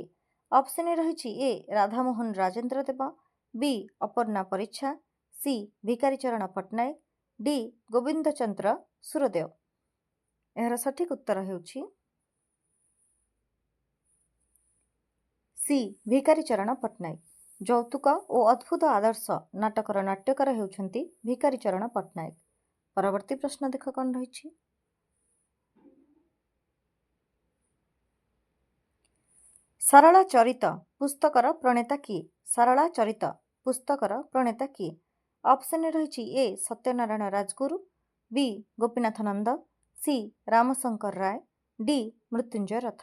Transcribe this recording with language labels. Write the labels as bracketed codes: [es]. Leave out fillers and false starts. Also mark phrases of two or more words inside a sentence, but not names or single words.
[or] ଅପସନରେ ରହିଛି ଏ ରାଧାମୋହନ ରାଜେନ୍ଦ୍ର ଦେବ, ବି ଅପର୍ଣ୍ଣା ପରିଚ୍ଛା, ସି ଭିକାରୀଚରଣ ପଟ୍ଟନାୟକ, ଡି ଗୋବିନ୍ଦ ଚନ୍ଦ୍ର ସୁରଦେଓ। ଏହାର ସଠିକ୍ ଉତ୍ତର ହେଉଛି ସି ଭିକାରୀଚରଣ ପଟ୍ଟନାୟକ। ଯୌତୁକ ଓ ଅଦ୍ଭୁତ ଆଦର୍ଶ ନାଟକର ନାଟ୍ୟକାର ହେଉଛନ୍ତି ଭିକାରୀଚରଣ ପଟ୍ଟନାୟକ। ପରବର୍ତ୍ତୀ ପ୍ରଶ୍ନ ଦେଖ କ'ଣ ରହି। ସାରଳା ଚରିତ ପୁସ୍ତକର ପ୍ରଣେତା କିଏ? ସାରଳା ଚରିତ ପୁସ୍ତକର ପ୍ରଣେତା କିଏ? ଅପସନ ରହି ଏ ସତ୍ୟନାରାୟଣ ରାଜଗୁରୁ, ବି ଗୋପୀନାଥ ନନ୍ଦ, ସି ରାମଶଙ୍କର ରାୟ, ଡି ମୃତ୍ୟୁଞ୍ଜୟ ରଥ।